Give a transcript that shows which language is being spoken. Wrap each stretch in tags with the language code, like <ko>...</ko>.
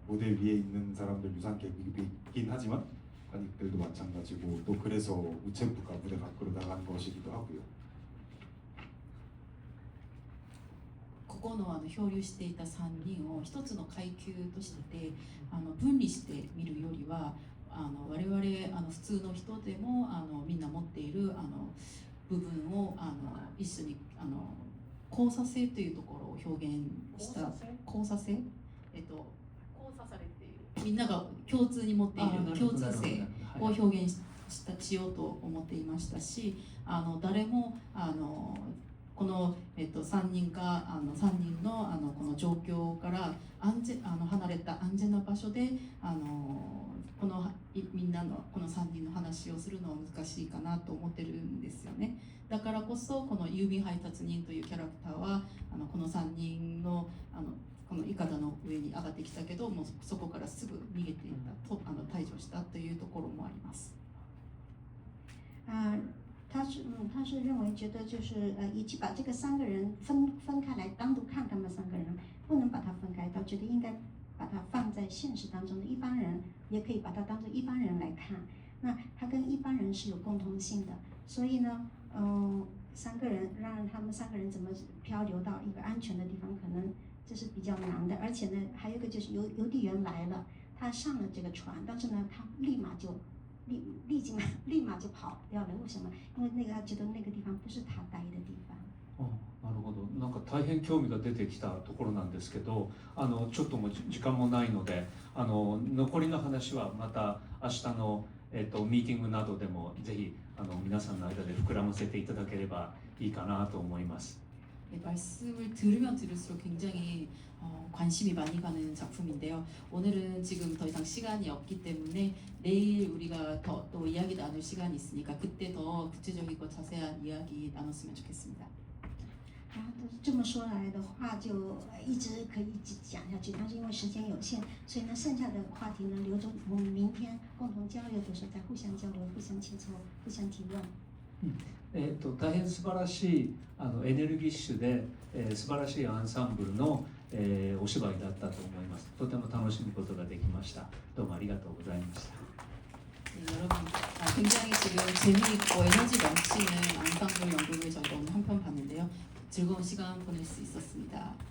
<ko>무대 위에 있는 사람들 유산계급이긴 하지만 관객들도 마찬가지고 또 그래서 우체부가 무대 밖으로 나간 것이기도 하고요.</ko> <ja>ここの漂流していた3人を一つの階級として分離して見るよりは我々普通の人でもみんな持っている部分を一緒に交差性というところを表現した交差性交差されているみんなが共通に持っている共通性をはい表現しようと思っていましたし、誰もこの、3人のこの状況から離れた安全な場所でみんなのこの3人の話をするのは難しいかなと思ってるんですよね。だからこそこの郵便配達人というキャラクターはこの3人のこのいかだの上に上がってきたけどもうそこからすぐ逃げていったと退場したというところもあります。</ja> <zh>他是认为觉得就是与其把这个3个人分开来单独看他们3个人，不能把它分开，他觉得应该把它放在现实当中的一般人，也可以把它当作一般人来看。那他跟一般人是有共通性的，所以呢，3个人让他们3个人怎么漂流到一个安全的地方，可能这是比较难的。而且呢，还有一个就是邮递员来了，他上了这个船，但是呢，他立马就跑掉了。为什么？因为他觉得那个地方不是他待的地方。</zh> <ja>なるほど。なんか大変興味が出てきたところなんですけど、ちょっともう時間もないので、残りの話はまた明日のミーティングなどでもぜひ皆さんの間で膨らませていただければいいかなと思います。</ja> <ko>말씀을 들으면 들을수록 굉장히 관심이 많이 가는 작품인데요. 오늘은 지금 더 이상 시간이 없기 때문에 내일 우리가 또 이야기 나눌 시간이 있으니까 그때 더 구체적이고 자세한 이야기 나눴으면 좋겠습니다.</ko> <zh>这么说来的话，就一直可以一直讲下去，但是因为时间有限，所以呢，剩下的话题呢，留着我们明天共同交流的时候再互相交流、互相切磋、互相提問。</zh> <ja>大変素晴らしいエネルギッシュで、素晴らしいアンサンブルの、お芝居だったと思います。とても楽しむことができました。どうもありがとうございました。</ja> <ko>여러분 굉장히 지금 재미있고 에너지 넘치는 앙상블 연극을 저희가 오늘 한 편 봤는데요. 즐거운 시간 보낼 수 있었습니다.</ko>